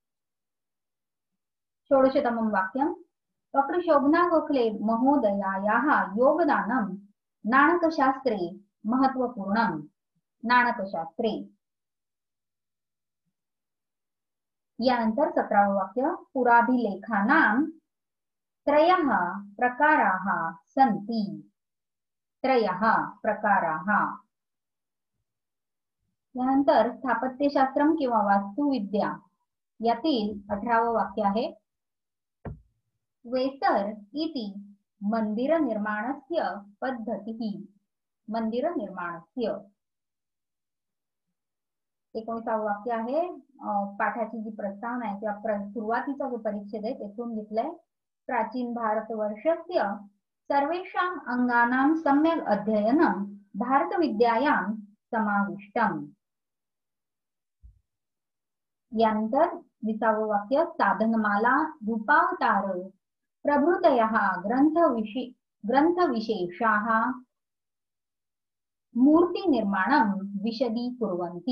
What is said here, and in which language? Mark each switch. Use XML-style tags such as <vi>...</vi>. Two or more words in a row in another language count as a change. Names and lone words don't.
<sa>षोडशतमं वाक्यं डॉक्टर शोभना गोखले महोदयायाः योगदानं नाणकशास्त्रे महत्वपूर्णं. नाणकशास्त्रे.</sa> <mr>यानंतर 17वे वाक्य</mr> <sa>पुराभिलेखानां त्रयः प्रकाराः सन्ति. त्रयः प्रकाराः. यानंतर स्थापत्यशास्त्रम किंवा वास्तुविद्या यातील 18वे वाक्य आहे वेसर इति मंदिर निर्माणस्य पद्धतिः. मंदिर निर्माणस्य.</sa> <mr>19वे वाक्य आहे पाठाची जी प्रस्तावना आहे त्या सुरुवातीचा जो परिच्छेद आहे तेथून घेतलंय.</mr> <sa>प्राचीन भारतवर्षस्य सर्वेषाम् अंगानां सम्यक् अध्ययनं भारतविद्यायां समाविष्टम्.</sa> <mr>यानंतर 20वे वाक्य</mr> <sa>साधनमाला रूपावतार प्रभृतयः ग्रंथविशेषाः मूर्तिनिर्माणं विशदीकुर्वन्ति.</sa>